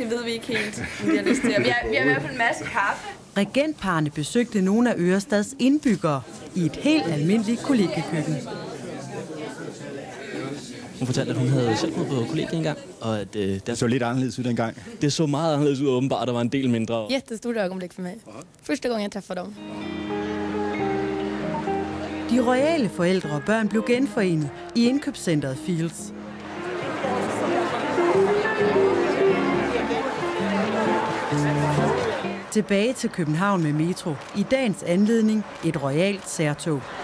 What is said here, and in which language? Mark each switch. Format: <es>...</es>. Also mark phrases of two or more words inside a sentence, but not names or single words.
<da>Det ved vi ikke helt, om de har lyst til. Vi har i hvert fald en masse kaffe. Regentparrene besøgte nogle af Ørestads indbyggere i et helt almindeligt kollegiekøkken. Hun fortalte, at hun havde selv boet på kollegiet engang, og at det så lidt anderledes ud dengang. Det så meget anderledes ud, åbenbart, der var en del mindre.</da> <sv>Jättestort ögonblick för mig. Första gången jag träffade dem.</sv> <da>De royale forældre og børn blev genforenet i indkøbscentret Fields. Tilbage til København med metro. I dagens anledning et royalt særtog.</da>